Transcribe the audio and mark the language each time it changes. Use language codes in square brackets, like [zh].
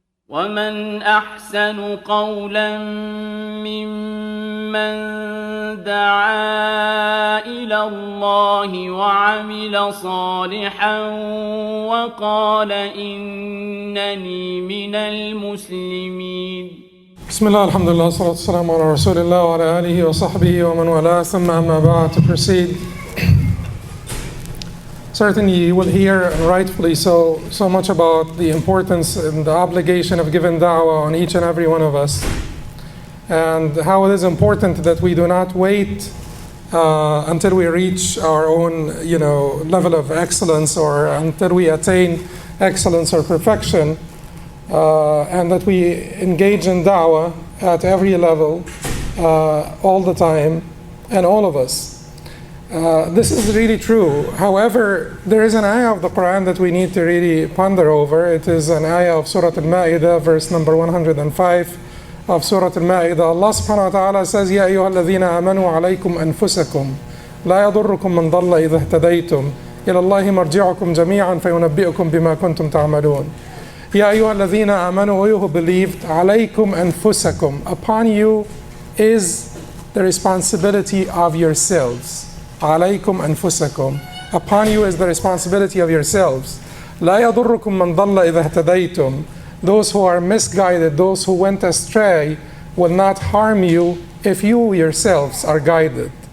[ar] ومن أحسن قولا ممن دعا إلى الله وعمل صالحا وقال إنني من المسلمين. بسم الله الحمد لله والصلاة والسلام على رسول الله وعلى آله وصحبه ومن والاه ثم أما بعد. [en] To proceed, certainly you will hear, and rightfully so much about the importance and the obligation of giving da'wah on each and every one of us, and how it is important that we do not wait until we reach our own level of excellence, or until we attain excellence or perfection, and that we engage in da'wah at every level, all the time, and all of us. This is really true. However, there is an ayah of the Quran that we need to really ponder over. It is an ayah of Surah Al-Ma'idah, verse number 105 of Surah Al-Ma'idah. Allah subhanahu wa ta'ala says, [ar] يَا أَيُّهَا الَّذِينَ آمَنُوا عَلَيْكُمْ أَنفُسَكُمْ لَا يَضُرُّكُمْ مَنْ ضَلَّ إِذَا اهْتَدَيْتُمْ إِلَى اللَّهِ مَرْجِعُكُمْ جَمِيعًا فَيُنَبِّئُكُمْ بِمَا كُنْتُمْ تَعْمَلُونَ. يَا أَيُّهَا الَّذِينَ آمَنُوا, [en] you who believed, [ar] عَلَيْكُمْ أَنفُسَكُمْ, [en] upon you is the responsibility of yourselves. [ar] عليكم أنفسكم, [en] upon you is the responsibility of yourselves. [ar] لا يضركم من ضل إذا اهتديتم, [en] those who are misguided, those who went astray, will not harm you if you yourselves are guided.